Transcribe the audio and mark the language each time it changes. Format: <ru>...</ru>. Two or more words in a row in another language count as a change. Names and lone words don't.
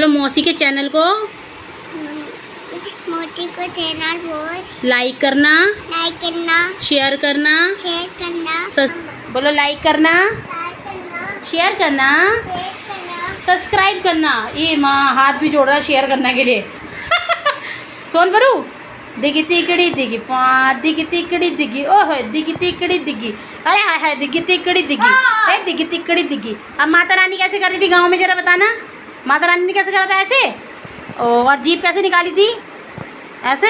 <hi>मौसी के चैनल को लाइक करना, शेयर करना, बोलो। लाइक करना, शेयर करना, सब्सक्राइब करना। ये माँ हाथ भी जोड़ रहा है शेयर करने के लिए। सोनभरू दिगी तिकड़ी दिगी पा, दिगी तिकड़ी दिगी, ओह दिगी तिकड़ी दिगी, अरे हाय हाय दिगी तिकड़ी दिगी, ए दिगी तिकड़ी दिगी। अब माता रानी कैसे कर रही थी गाँव में, जरा बताना। माता रानी ने कैसे करा था? ऐसे। और जीभ कैसे निकाली थी? ऐसे।</hi>